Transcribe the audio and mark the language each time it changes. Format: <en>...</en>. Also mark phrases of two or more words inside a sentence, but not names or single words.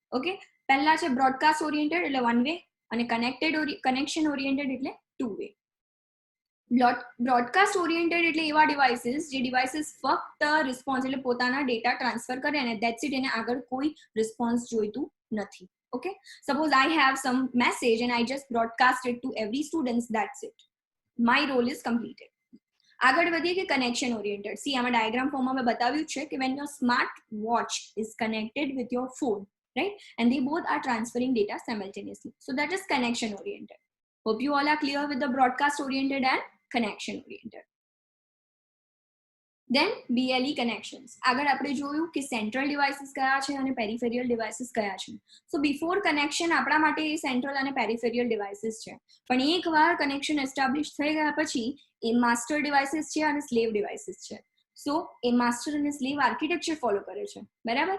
<gu>ઓકે, પહેલા છે</gu> <en>broadcast oriented</en> <gu>એટલે</gu> <en>one way,</en> <gu>અને</gu> <en>connection oriented</en> <gu>એટલે</gu> <en>two way. broadcast oriented</en> <gu>એટલે એવા ડિવાઇસીસ જે ડિવાઇસીસ ફક્ત રિસ્પોન્સ એટલે પોતાના</gu> <en>data transfer</en> <gu>કરે અને</gu> <en>that's it,</en> <gu>એને આગળ કોઈ રિસ્પોન્સ જોઈતું નથી.</gu> <en>Okay, suppose I have some message and I just broadcast it to every student, that's it, my role is completed.</en> <gu>આગળ વધીએ કે</gu> <en>connection oriented.</en> <gu>સી આમાં ડાયાગ્રામ ફોર્મમાં મેં બતાવ્યું છે કે</gu> <en>when your smart watch is connected with your phone, right, and they both are transferring data simultaneously, so that is connection oriented. Hope you all are clear with the broadcast oriented and connection oriented. Then BLE connections.</en> <gu>આગળ આપણે જોયું કે</gu> <en>central devices</en> <gu>કયા છે અને</gu> <en>peripheral devices</en> <gu>કયા છે. સો</gu> <en>before connection</en> <gu>આપણા માટે એ સેન્ટ્રલ અને</gu> <en>peripheral devices</en> <gu>છે, પણ એકવાર</gu> <en>connection establish</en> <gu>થઈ ગયા પછી એ</gu> <en>master devices</en> <gu>છે અને</gu> <en>slave devices</en> <gu>છે. સો એ માસ્ટર અને</gu> <en>slave architecture</en> <gu>ફોલો કરે છે, બરાબર?</gu>